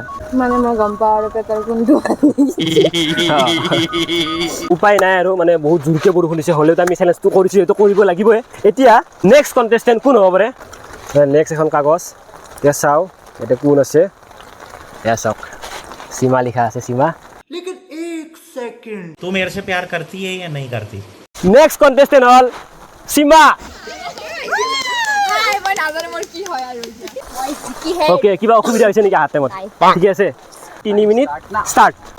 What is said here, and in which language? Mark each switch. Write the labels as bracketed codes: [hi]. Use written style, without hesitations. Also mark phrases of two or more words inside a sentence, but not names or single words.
[as] মানে মই গম পাওঁ আৰু পেটৰ কোনটো উপায় নাই আৰু মানে বহুত জোৰকে বৰষুণ দিছে হ'লেও আমি চেলেঞ্জটো কৰিছোঁ এইটো কৰিব লাগিবই এতিয়া [en] next contestant [as] কোন হ'ব পাৰে নেক্সট এখন কাগজ এতিয়া চাওঁ ইয়াতে কোন আছে এয়া চাওক সীমা লিখা আছে সীমা [hi] लेकिन एक सेकंड तू मेरे से प्यार करती है या नहीं करती [en] next contestant [as] হ'ল সীমা মই নাজানো মোৰ কি হয় আৰু মই কি হে ওকে কিবা অসুবিধা হৈছে নেকি হাতে মত ঠিকে আছে 3 [en] minute start